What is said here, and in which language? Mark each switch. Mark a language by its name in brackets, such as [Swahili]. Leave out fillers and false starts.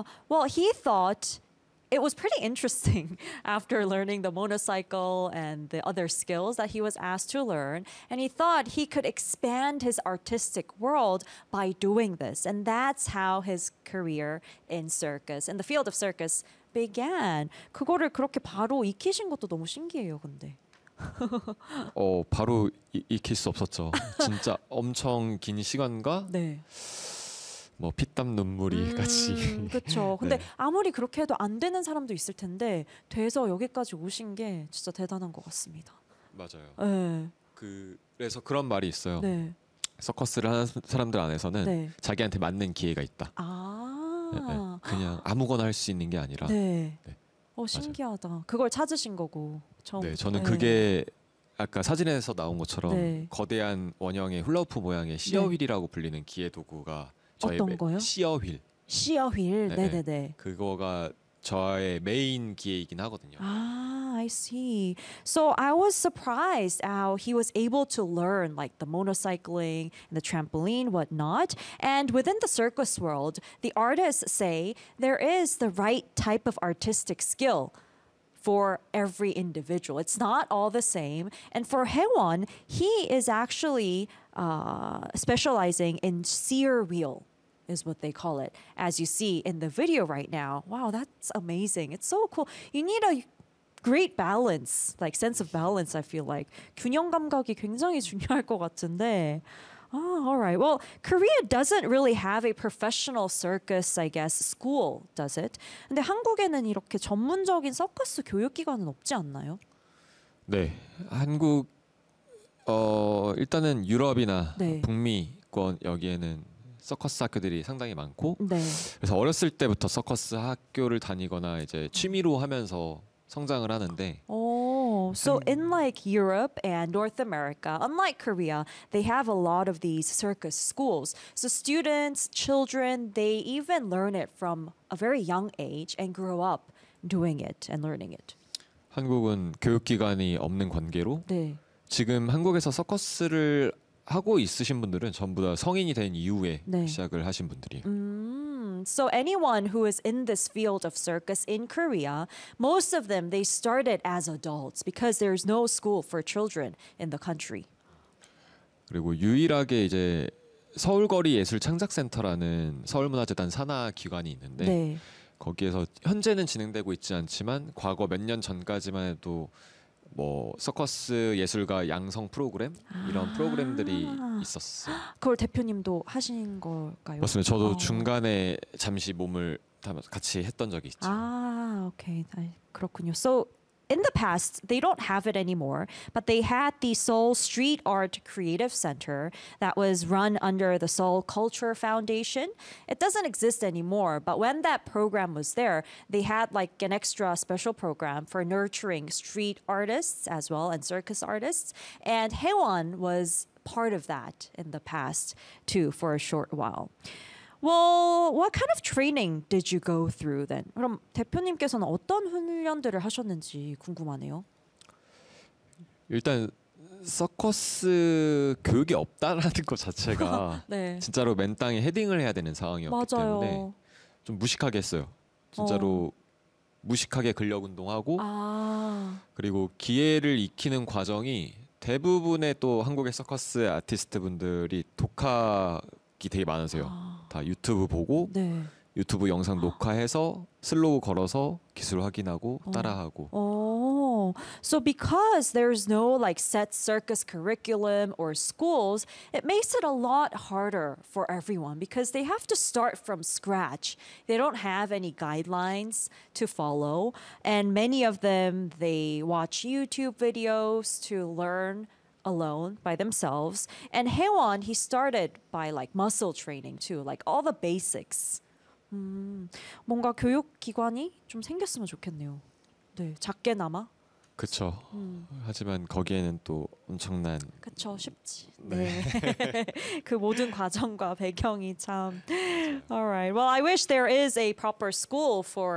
[English] Well, he thought it was pretty interesting after learning the monocycle and the other skills that he was asked to learn. And he thought he could expand his artistic world by doing this. And that's how his career in circus, in the field of circus, began. [Korean] 그거를 그렇게 바로 익히신 것도 너무 신기해요, 근데. 바로 익힐 수 없었죠. 진짜 엄청 긴 시간과 네. 뭐 피땀 눈물이 같이. 그렇죠. 근데 아무리 그렇게 해도 안 되는 사람도 있을 텐데 돼서 여기까지 오신 게 진짜 대단한 것 같습니다. 맞아요. 네. 그래서 그런 말이 있어요. 네. 서커스를 하는 사람들 안에서는 네. 자기한테 맞는 기회가 있다. 네. 그냥 아무거나 할수 있는 게 아니라. 네. 네. 맞아요. 신기하다. 그걸 찾으신 거고 네, 처음부터. 저는 그게 아까 사진에서 나온 것처럼 네. 거대한 원형의 훌라후프 모양의 시어휠이라고 불리는 기회 도구가 저의 어떤 거요? 시어휠. 시어휠. 네. 그거가 저의 메인 기회이긴 하거든요. [English] 아, I see. So I was surprised how he was able to learn like the monocycling and the trampoline, whatnot. And within the circus world, the artists say there is the right type of artistic skill for every individual. It's not all the same. And for Haewon, he is actually specializing in serial. Is what they call it, as you see in the video right now. Wow, that's amazing. It's so cool. You need a great balance, like sense of balance, I feel like. [Korean] 균형감각이 굉장히 중요할 것 같은데. [English] Oh, all right. Well, Korea doesn't really have a professional circus, I guess, school, does it? [Korean] 근데 한국에는 이렇게 전문적인 서커스 교육기관은 없지 않나요? 네, 한국 일단은 유럽이나 네. 북미권 여기에는 서커스 학교들이 상당히 많고, 네. 그래서 어렸을 때부터 서커스 학교를 다니거나 이제 취미로 하면서 성장을 하는데, [English] Oh, so in like Europe and North America, unlike Korea, they have a lot of these circus schools. So students, children, they even learn it from a very young age and grow up doing it and learning it. [Korean] 한국은 교육기관이 없는 관계로 네. 지금 한국에서 서커스를 하고 있으신 분들은 전부 다 성인이 된 이후에 네. 시작을 하신 분들이에요. [English] So anyone who is in this field of circus in Korea, most of them, they started as adults because there's no school for children in the country. [Korean] 그리고 유일하게 이제 서울거리예술창작센터라는 서울문화재단 산하 기관이 있는데 네. 거기에서 현재는 진행되고 있지 않지만 과거 몇년 전까지만 해도 뭐 서커스 예술가 양성 프로그램 이런 프로그램들이 있었어요. 그걸 대표님도 하신 걸까요? 맞습니다. 저도 중간에 잠시 몸을 담아서 같이 했던 적이 있죠. 아, 오케이. 그렇군요. [English] So in the past, they don't have it anymore, but they had the Seoul Street Art Creative Center that was run under the Seoul Culture Foundation. It doesn't exist anymore, but when that program was there, they had like an extra special program for nurturing street artists as well and circus artists. And Haewon was part of that in the past too for a short while. Well, what kind of training did you go through then? [Korean] 그럼 대표님께서는 어떤 훈련들을 하셨는지 궁금하네요. 일단 서커스 교육이 없다라는 것 자체가 네. 진짜로 맨 땅에 헤딩을 해야 되는 상황이었기 때문에 맞아요. 좀 무식하게 했어요. 진짜로 무식하게 근력 운동하고 아. 그리고 기회를 익히는 과정이 대부분의 또 한국의 서커스 아티스트 분들이 독학이 되게 많으세요. 다 유튜브 보고 네. 유튜브 영상 녹화해서 슬로우 걸어서 기술 확인하고 따라하고. [English] Oh. So because there's no like set circus curriculum or schools, it makes it a lot harder for everyone because they have to start from scratch. They don't have any guidelines to follow, and many of them they watch YouTube videos to learn alone by themselves. And Haewon, he started by like muscle training too, like all the basics. [Korean] 뭔가 교육기관이 좀 생겼으면 좋겠네요. 네, 작게나마. 그쵸. 하지만 거기에는 또 엄청난 그쵸, 쉽지. 네. 네. 그 모든 과정과 배경이 참. [English] Alright. Well, I wish there is a proper school for these performers, but that would take a lot of like